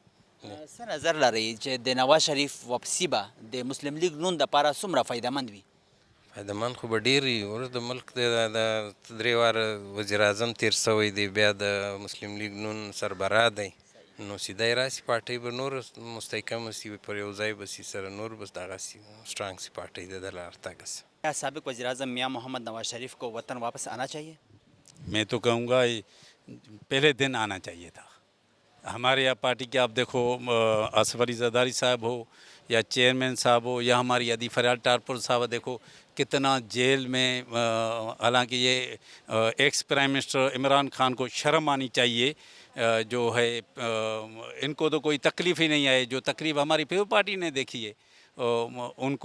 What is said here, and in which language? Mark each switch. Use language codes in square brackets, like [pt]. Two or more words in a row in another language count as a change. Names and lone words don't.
[ps] څه نظر لرئ چې د نواز شریف واپسي به د مسلم لیگ نون دپاره څومره فایدهمند وي؟ فایدهمند خو به ډېر وي، اوس د ملک د 3 واره وزیر اعظم تیر سوی دی، بیا د مسلم لیگ نون سربراه دی، نو سیده یې راسي پارټۍ به نور مستحکمه سي، پر یو ځای به سي سره نور بس دغسې اسٹرانگ سی پارٹی دے دل ارتگ سے. [ur] کیا سابق وزیر اعظم میاں محمد نواز شریف کو وطن واپس آنا چاہیے؟ میں تو کہوں گا پہلے دن آنا چاہیے تھا. ہمارے یہاں پارٹی کے آپ دیکھو آصف علی زرداری صاحب ہو یا چیئرمین صاحب ہو یا ہماری ادی فریال ٹارپور صاحب، دیکھو کتنا جیل میں، حالانکہ یہ [en] ex prime minister [ur] عمران خان کو شرم آنی چاہیے، جو ہے ان کو تو کوئی تکلیف ہی نہیں آئے، جو تکلیف ہماری پیپل پارٹی نے دیکھی ہے ان کو.